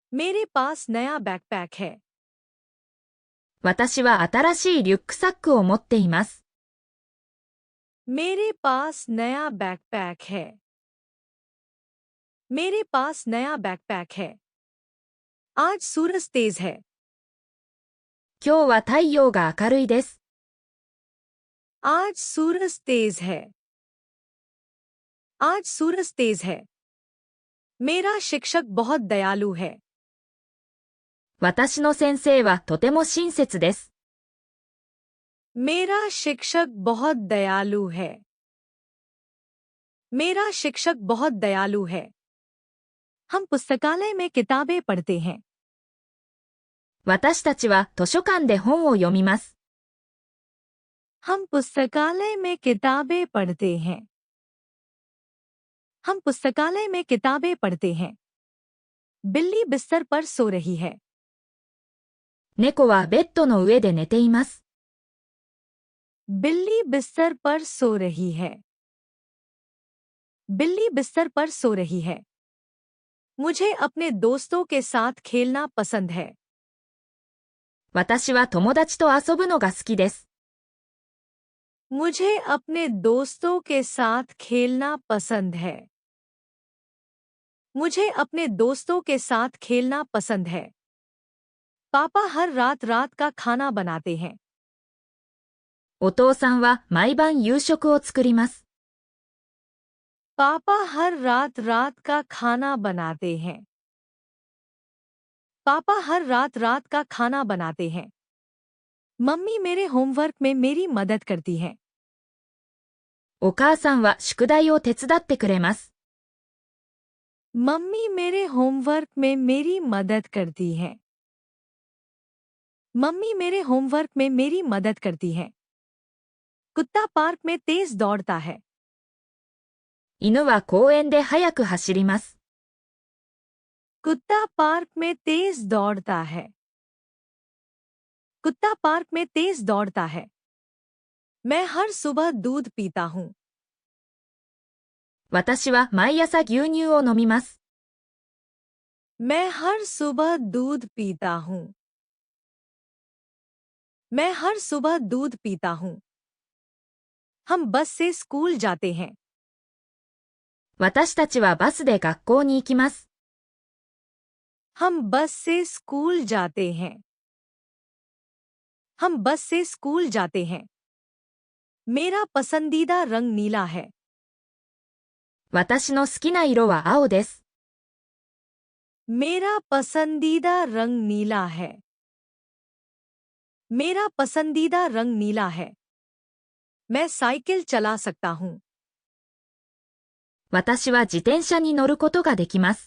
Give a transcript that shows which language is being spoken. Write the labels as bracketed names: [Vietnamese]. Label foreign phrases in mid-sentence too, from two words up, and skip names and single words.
[Hindi] मेरे पास नया बैकपैक है। [Japanese] 私は新しいリュックサックを持っています。 [Hindi] मेरे पास नया बैकपैक है। मेरे पास नया बैकपैक है। आज सूरज तेज है। [Japanese] 今日は太陽が明るいです。 [Hindi] आज सूरज तेज है। आज सूरज तेज है। मेरा शिक्षक बहुत दयालु है। [Japanese] 私の先生はとても親切です。 [Hindi] मेरा शिक्षक बहुत दयालु है। मेरा शिक्षक बहुत दयालु है। हम पुस्तकालय में किताबें पढ़ते हैं। [Japanese] 私たちは図書館で本を読みます。 [Hindi] हम पुस्तकालय में किताबें पढ़ते हैं। हम पुस्तकालय में किताबें पढ़ते हैं। बिल्ली बिस्तर पर सो रही है। [Japanese] 猫はベッドの上で寝ています。 [Hindi] बिल्ली बिस्तर पर सो रही है। बिल्ली बिस्तर पर सो रही है। मुझे अपने दोस्तों के साथ खेलना पसंद है। [Japanese] 私は友達と遊ぶのが好きです。 [Hindi] मुझे अपने दोस्तों के साथ खेलना पसंद है। मुझे अपने दोस्तों के साथ खेलना पसंद है। पापा हर रात रात का खाना बनाते हैं। [Japanese] お父さんは毎晩夕食を作ります。 [Hindi] पापा हर रात रात का खाना बनाते हैं। पापा हर रात रात का खाना बनाते हैं। मम्मी मेरे होमवर्क में मेरी मदद करती है। [Japanese] お母さんは宿題を手伝ってくれます。 [Hindi] मम्मी मेरे होमवर्क में मेरी मदद करती है। मम्मी मेरे होमवर्क में मेरी मदद करती है। कुत्ता पार्क में तेज दौड़ता है। [Japanese] 犬は公園で速く走ります。 [Hindi] कुत्ता पार्क में तेज दौड़ता है। कुत्ता पार्क में तेज दौड़ता है। मैं हर सुबह दूध पीता हूँ। [Japanese] 私は毎朝牛乳を飲みます。 [Hindi] मैं हर सुबह दूध पीता हूँ। मैं हर सुबह दूध पीता हूँ। हम बस से स्कूल जाते हैं। [Japanese] 私たちはバスで学校に行きます。 [Hindi] हम बस से स्कूल जाते हैं। हम बस से स्कूल जाते हैं। मेरा पसंदीदा रंग नीला है। [Japanese] 私の好きな色は青です。 [Hindi] मेरा पसंदीदा रंग नीला है। मेरा पसंदीदा रंग नीला है। मैं साइकिल चला सकता हूँ। [Japanese] 私は自転車に乗ることができます。